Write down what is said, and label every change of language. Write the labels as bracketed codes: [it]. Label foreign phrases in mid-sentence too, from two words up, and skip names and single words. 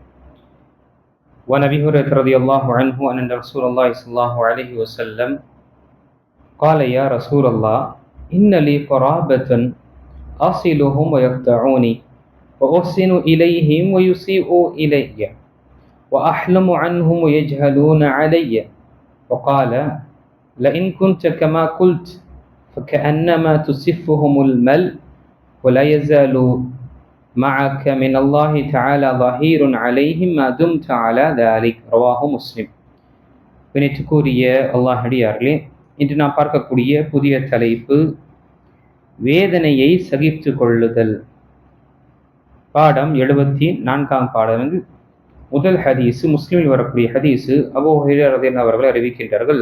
[ar] وعن أبي هريرة رضي الله عنه أن رسول الله صلى الله عليه وسلم قال: يا رسول الله إن لي قرابة أصلهم ويقطعوني وأحسن إليهم ويسيئوا إلي وأحلم عنهم ويجهلون علي. وقال: لئن كنت كما قلت فكأنما تصفهم المل ولا يزال معك من الله تعالى ظهير عليهم ما دمت على ذلك. رواه مسلم. [ta] வினைத்துக்குரிய அல்லாஹ் அடியார்களே, இன்று நாம் பார்க்கக்கூடிய புதிய தலைப்பு வேதனையை சகித்து கொள்ளுதல். பாடம் 74 பாடம். முதல் ஹதீஸு முஸ்லிமில் வரக்கூடிய ஹதீஸு அபூ ஹுரைரா ரலியல்லாஹு அவர்கள் அறிவிக்கின்றார்கள்.